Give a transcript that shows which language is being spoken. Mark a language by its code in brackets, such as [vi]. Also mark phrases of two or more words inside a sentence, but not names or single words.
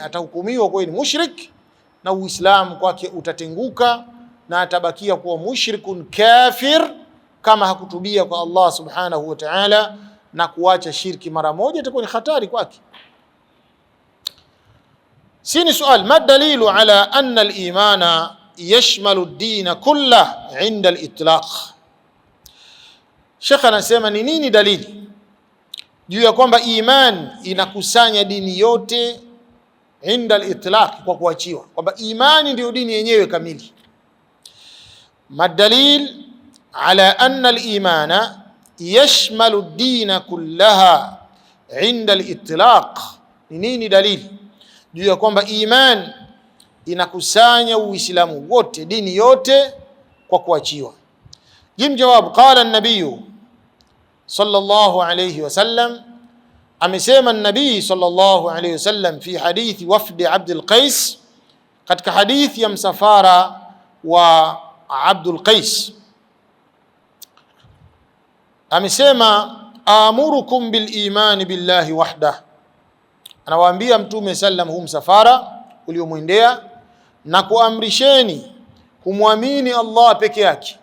[sw] Atahukumiwa kwa ni mushrik, na Uislamu kwake utatenguka, na atabakia kuwa mushrikun kafir, kama hakutubia kwa Allah [ar] سبحانه وتعالى [sw] na kuacha shirki mara moja, itakuwa ni hatari kwake. [ar] س سؤال ما الدليل على أن الإيمان يشمل الدين كله عند الإطلاق? [sw] Sheikh anasema ni nini dalili juu ya kwamba iman inakusanya dini yote [ar] عند الإطلاق, [sw] kwa kuachiwa, kwamba imani ndio dini yenyewe kamili. [ar] ما الدليل على أن الإيمان يشمل الدين كلها عند الإطلاق, [sw] ni nini dalili juu ya kwamba iman inakusanya Uislamu wote, dini yote, kwa kuachiwa? [ar] ج جواب قال النبي صلى الله عليه وسلم, [sw] amesema an-nabii [ar] صلى الله عليه وسلم في حديث وفد عبد القيس, [sw] katika hadithi ya msafara wa Abdul Qais, amesema [ar] آمركم بالإيمان بالله وحده, [sw] anawaambia Mtume sallam huu msafara uliomwendea, na kuamrisheni kumwamini Allah peke yake.